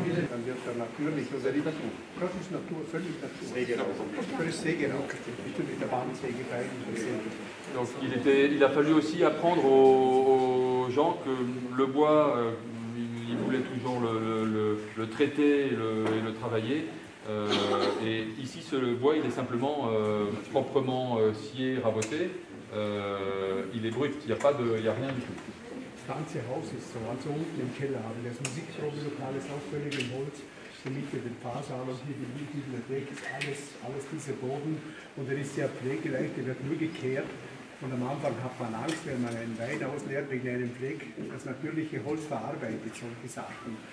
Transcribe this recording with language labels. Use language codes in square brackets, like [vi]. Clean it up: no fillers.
[de] Dann wird er natürlich, das ist Natur, völlig Natur. Das ist Sägerock, bitte mit der Bandsäge [fr] Donc il a fallu aussi apprendre aux gens que le bois, ils voulaient toujours le traiter et le travailler. Et ici, le bois, il est simplement proprement scié, raboté. Il est brut, il n'y a rien du tout. [de] Das ganze Haus ist so, also unten im Keller haben wir das Musikprobenlokal ist auch völlig im Holz, in der Mitte den Fahrsaal und hier die Bibliothek ist alles dieser Boden und er ist sehr pflegeleicht, er wird nur gekehrt und am Anfang hat man Angst, wenn man einen Wein ausleert wegen einem Fleck, das natürliche Holz verarbeitet, solche Sachen.